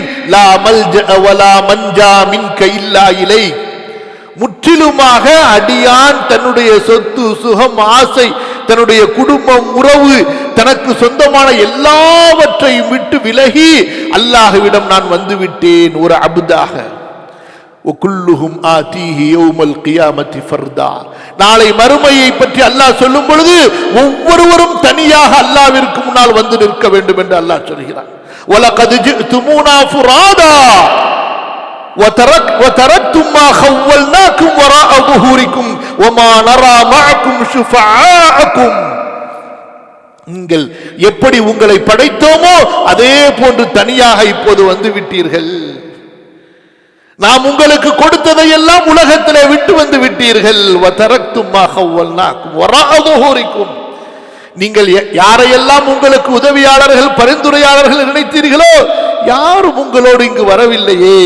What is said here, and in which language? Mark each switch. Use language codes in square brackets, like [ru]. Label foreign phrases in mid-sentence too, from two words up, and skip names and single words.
[ar] لا ملجأ ولا منجا منك إلا إليك, [ta] முற்றிலுமாக அடியான் தன்னுடைய சொத்து சுகம் ஆசை, தன்னுடைய குடும்பம் உறவு, தனக்கு சொந்தமான எல்லாவற்றையும் விட்டு விலகி அல்லாஹ்விடம் நான் வந்து விட்டேன் ஒரு அப்தாக. [ar] وكلهم آتيه يوم القيامة فردا, [ta] நாளை மறுமையை பற்றி அல்லாஹ் சொல்லும் பொழுது ஒவ்வொருவரும் தனியாக அல்லாஹ்விற்கு முன்னால் வந்து நிற்க வேண்டும் என்று அல்லாஹ் சொல்கிறார். [ar] وَلَقَدْ جِئْتُمُونَا فُرَادًا وَتَرَكْتُمْ مَا خَوَّلْنَاكُمْ وَرَاءَ ظُهُورِكُمْ وَمَا نَرَى مَعَكُمْ شُفَعَاءَكُمْ, [ta] நீங்கள் எப்படி உங்களை படைத்தோமோ அதே போன்று தனியாக இப்போது வந்து விட்டீர்கள், நாம் உங்களுக்கு கொடுத்ததை எல்லாம் உலகத்திலே விட்டு வந்து விட்டீர்கள். [ar] وتركتم ما خولناكم وراء ظهوركم, [ta] நீங்கள் யாரையெல்லாம் உங்களுக்கு உதவியாளர்கள் பரிந்துரையாளர்கள் நினைத்தீர்களோ யாரும் உங்களோடு இங்கு வரவில்லையே.